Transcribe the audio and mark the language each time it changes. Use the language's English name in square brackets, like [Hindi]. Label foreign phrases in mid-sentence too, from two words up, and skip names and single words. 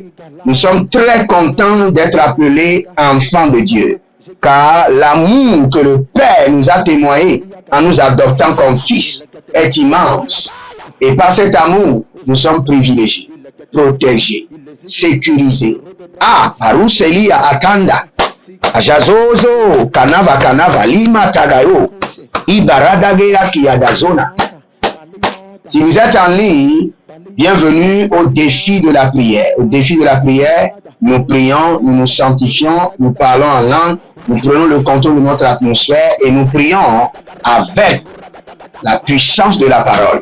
[French] Nous sommes très contents d'être appelés enfants de Dieu, car l'amour que le Père nous a témoigné en nous adoptant comme fils est immense. Et par cet amour, nous sommes privilégiés, protégés, sécurisés. Ah, Aruselia Atanda, Ajazozo, Kanava, Lima Tagayo, Ibaradagea Kiadazona. Si vous êtes en ligne, bienvenue au défi de la prière. Au défi de la prière, nous prions, nous nous sanctifions, nous parlons en langue, nous prenons le contrôle de notre atmosphère et nous prions avec la puissance de la parole.